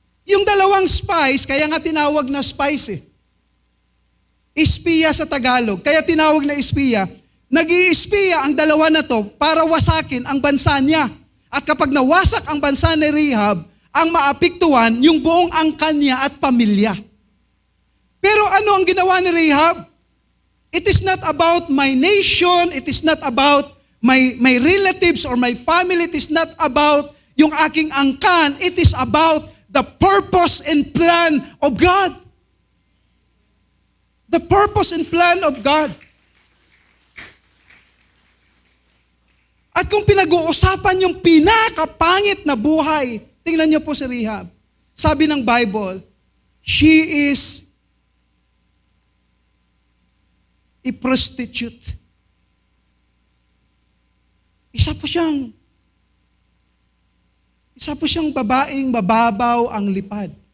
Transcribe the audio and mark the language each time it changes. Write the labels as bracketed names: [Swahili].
[Filipino] Yung dalawang spies, kaya nga tinawag na spies eh. Espiya sa Tagalog. Kaya tinawag na espiya. Nag-i-espiya ang dalawa na to para wasakin ang bansa niya. At kapag nawasak ang bansa ni Rahab, ang maapektuhan yung buong angkan niya at pamilya. Pero ano ang ginawa ni Rahab? [English] It is not about my nation, it is not about my relatives or my family, it is not about [Filipino] yung aking angkan, [English] it is about the purpose and plan of God. The purpose and plan of God. [Filipino] At kung pinag-uusapan yung pinakapangit na buhay, tingnan niyo po si Rahab. Sabi ng [English] Bible, she is a prostitute. [Filipino] Isa po siyang babaeng mababaw ang lipad.